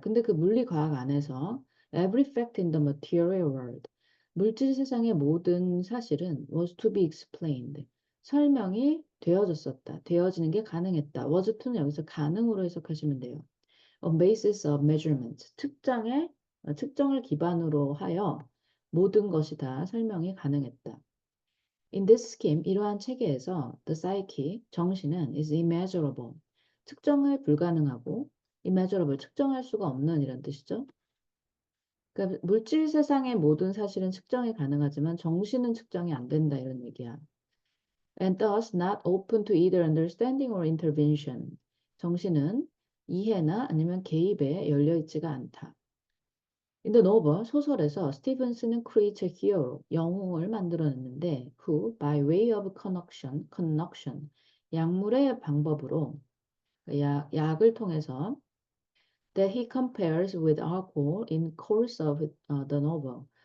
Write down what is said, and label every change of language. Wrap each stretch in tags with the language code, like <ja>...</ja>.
<ko>근데 그 물리과학 안에서</ko> <en>every fact in the material world,</en> <ko>물질 세상의 모든 사실은</ko> <en>was to be explained.</en> <ko>설명이 되어졌었다. 되어지는 게 가능했다. was to는 여기서 가능으로 해석하시면 돼요.</ko> <en>On basis of measurement.</en> <ko>측정을 기반으로 하여 모든 것이 다 설명이 가능했다.</ko> <en>In this scheme,</en> <ko>이러한 체계에서</ko> <en>the psyche,</en> <ko>정신은</ko> <en>is immeasurable,</en> <ko>측정을 불가능하고 immeasurable, 측정할 수가 없는 이런 뜻이죠. 그러니까 물질 세상의 모든 사실은 측정이 가능하지만 정신은 측정이 안 된다 이런 얘기야.</ko> <en>And thus not open to either understanding or intervention.</en> <ko>정신은 이해나 아니면 개입에 열려 있지가 않다.</ko> <en>In the novel,</en> <ko>소설에서</ko> <en>스티븐스는 creates a hero,</en> <ko>영웅을 만들어냈는데</ko> <en>who, by way of connection,</en> <ko>약물의 방법으로, 약을 통해서</ko> <en>that he compares with alcohol in course of the novel.</en>